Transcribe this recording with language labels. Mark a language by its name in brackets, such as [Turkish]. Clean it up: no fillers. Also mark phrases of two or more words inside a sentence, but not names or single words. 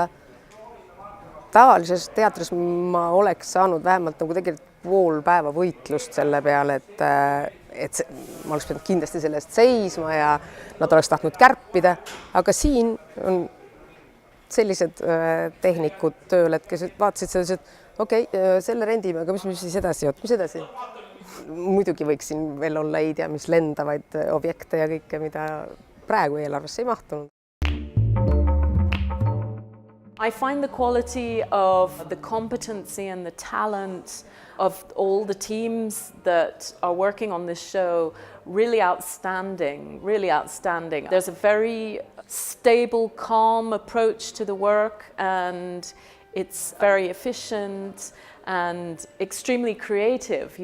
[Estonian] Tavalises teatris ma oleks saanud vähemalt nagu tegelikult pool päeva võitlust selle peale, et ma oleks pidanud kindlasti sellest seisma ja nad oleks tahtnud kärpida, aga siin on sellised tehnikud tööl, et kes vaatasid sellised, okei, selle rendime, aga mis siis edasi, mis edasi? Muidugi võiksin veel olla ei tea, mis lendavaid objekte ja kõike, mida praegu eelarvesse ei mahtunud. [English] I find the quality of the competency and the talent of all the teams that are working on this show really outstanding, really outstanding. There's a very stable, calm approach to the work and it's very efficient and extremely creative.